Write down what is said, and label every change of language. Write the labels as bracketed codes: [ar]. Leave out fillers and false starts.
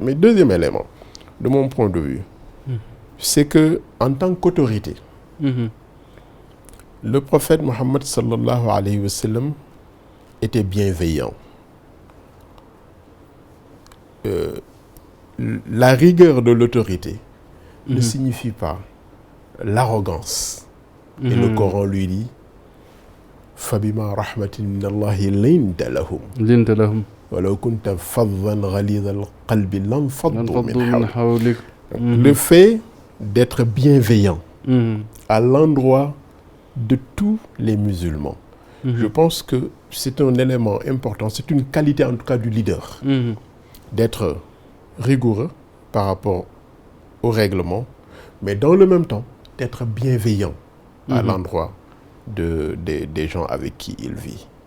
[fr] Mais deuxième élément, de mon point de vue, c'est que en tant qu'autorité, le prophète Mohammed sallallahu alayhi wa sallam était bienveillant. La rigueur de l'autorité ne signifie pas l'arrogance. Et le Coran lui dit [ar] فَبِمَا رَحْمَةٍ مِّنَ اللَّهِ لِنْتَ لَهُمْ وَلَوْ كُنْتَ فَظًّا غَلِيظَ الْقَلْبِ لَانفَضُّوا مِنْ حَوْلِكَ. [fr] Le fait d'être bienveillant à l'endroit de tous les musulmans, je pense que c'est un élément important, c'est une qualité en tout cas du leader, d'être rigoureux par rapport au règlement, mais dans le même temps, d'être bienveillant à l'endroit des gens avec qui il vit.